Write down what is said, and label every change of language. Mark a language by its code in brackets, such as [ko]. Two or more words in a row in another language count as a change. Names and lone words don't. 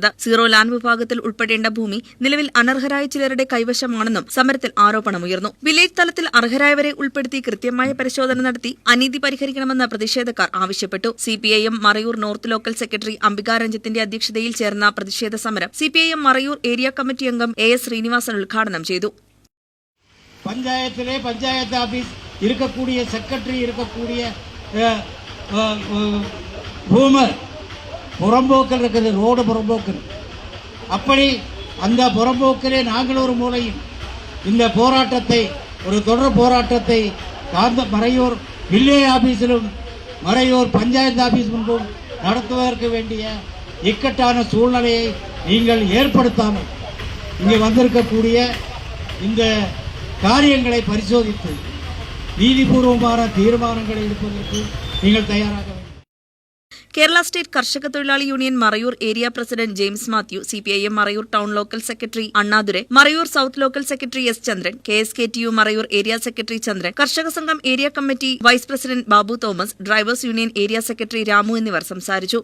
[en] zero land [ml] വിഭാഗത്തിൽ ഉൾപ്പെടേണ്ട ഭൂമി നിലവിൽ അനർഹരായ ചിലരുടെ കൈവശമാണെന്നും സമരത്തിൽ ആരോപണമുയർന്നു. വില്ലേജ് തലത്തിൽ അർഹരായവരെ ഉൾപ്പെടുത്തി കൃത്യമായ പരിശോധന നടത്തി അനീതി പരിഹരിക്കണമെന്ന് പ്രതിഷേധക്കാർ ആവശ്യപ്പെട്ടു. സിപിഐഎം മറയൂർ [en] north local secretary [ml] അംബിക രഞ്ജിത്തിന്റെ അധ്യക്ഷതയിൽ ചേർന്ന പ്രതിഷേധ സമരം സിപിഐഎം മറയൂർ [en] area committee [ml] അംഗം AS ശ്രീനിവാസൻ ഉദ്ഘാടനം ചെയ്തു. [ta] பஞ்சாயத்திலே பஞ்சாயத்து ஆபீஸ் இருக்கக்கூடிய செக்ரட்டரி இருக்கக்கூடிய ரூமர் புறம்போக்கல் இருக்குது, ரோடு புறம்போக்கல். அப்படி அந்த புறம்போக்கிலே நாங்கள் ஒரு மூலையில் இந்த போராட்டத்தை ஒரு தொடர் போராட்டத்தை மறையூர் வில்லேஜ் ஆபீஸிலும் மறையூர் பஞ்சாயத்து ஆபீஸ் முன்பும் நடத்துவதற்கு வேண்டிய இக்கட்டான சூழ்நிலையை நீங்கள் ஏற்படுத்தாமல் இங்கே வந்திருக்கக்கூடிய இந்த காரியங்களை பரிசோதித்து நீதிபூர்வமான தீர்மானங்களை எடுப்பதற்கு நீங்கள் தயாராக வேண்டும். [ml] കേരള സ്റ്റേറ്റ് കർഷക തൊഴിലാളി യൂണിയൻ മറയൂർ [en] area president [ml] ജെയിംസ് മാത്യു, സിപിഐഎം മറയൂർ [en] town local secretary [ml] അണ്ണാദുരെ, മറയൂർ [en] south local secretary [ml] S ചന്ദ്രൻ, KSKTU മറയൂർ [en] area secretary [ml] ചന്ദ്രൻ, കർഷക സംഘം [en] area committee vice president [ml] ബാബു തോമസ്, [en] drivers union area secretary [ml] രാമു എന്നിവർ സംസാരിച്ചു.